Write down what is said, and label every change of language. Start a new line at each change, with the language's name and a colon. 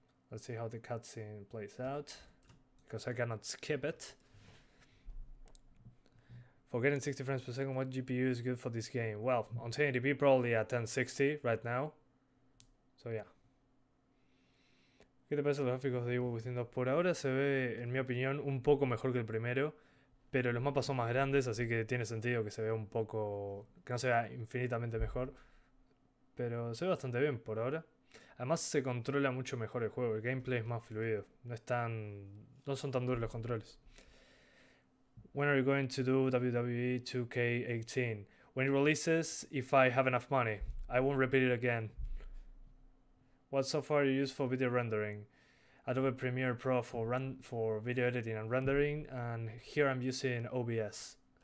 English: Let's see how the cutscene plays out, because I cannot skip it. For getting 60 frames per second, what GPU is good for this game? Well, on 1080p probably at 1060 right now. So yeah.
Spanish: ¿Qué te parece los gráficos de Evil Within 2? Por ahora se ve, en mi opinión, un poco mejor que el primero, pero los mapas son más grandes, así que tiene sentido que se vea un poco, que no se vea infinitamente mejor. Pero se ve bastante bien por ahora. Además se controla mucho mejor el juego, el gameplay es más fluido, no son tan duros los controles.
English: When are you going to do WWE 2K18? When it releases, if I have enough money. I won't repeat it again. What software you use for video rendering? Adobe Premiere Pro for video editing and rendering, and here I'm using OBS.